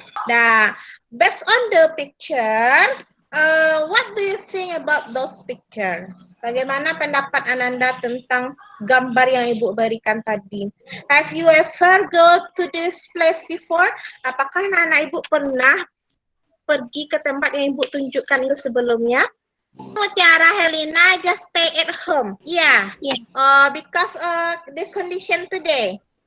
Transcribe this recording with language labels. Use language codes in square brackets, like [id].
[en] Nah, based on the picture, what do you think about those picture? [id] Bagaimana pendapat Ananda tentang gambar yang Ibu berikan tadi? [en] Have you ever go to this place before? [id] Apakah anak-anak Ibu pernah pergi ke tempat yang Ibu tunjukkan itu sebelumnya? [en] Mutiara Helena just stay at home. Yeah. Because this condition today.